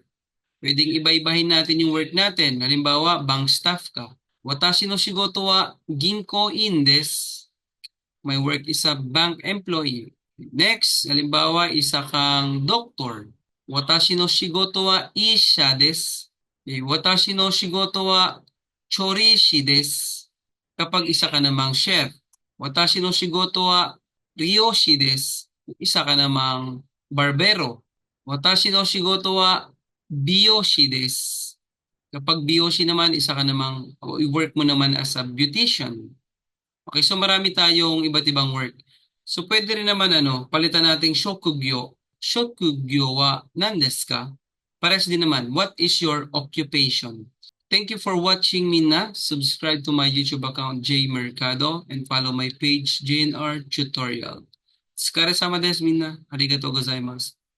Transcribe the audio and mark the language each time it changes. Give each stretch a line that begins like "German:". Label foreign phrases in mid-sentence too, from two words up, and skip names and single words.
Filipino: Pwedeng iba-ibahin natin yung work natin. Halimbawa,
English: bank staff
Filipino: ka.
Japanese: 私の仕事は銀行員です.
English: My work is a bank employee. Next,
Filipino: halimbawa, isa kang doktor.
Japanese: 私の仕事は医者です. 私の仕事は調理師です.
Filipino: Kapag isa ka namang chef.
Japanese: 私の仕事は漁師です.
Filipino: Isa ka namang barbero.
Japanese: 私の仕事は美容師です.
Filipino: Kapag biyoshi naman, isa ka namang, work mo naman
English: as a beautician.
Filipino: Okay, so marami tayong iba't ibang work. So pwede rin naman palitan nating shokugyo.
Japanese: 職業は何ですか?
Filipino: Pares din naman,
English: what is your occupation? Thank you for watching, Mina. Subscribe to my YouTube account, J Mercado, and follow my page, JNR Tutorial.
Japanese: お疲れ様です、皆。ありがとうございます.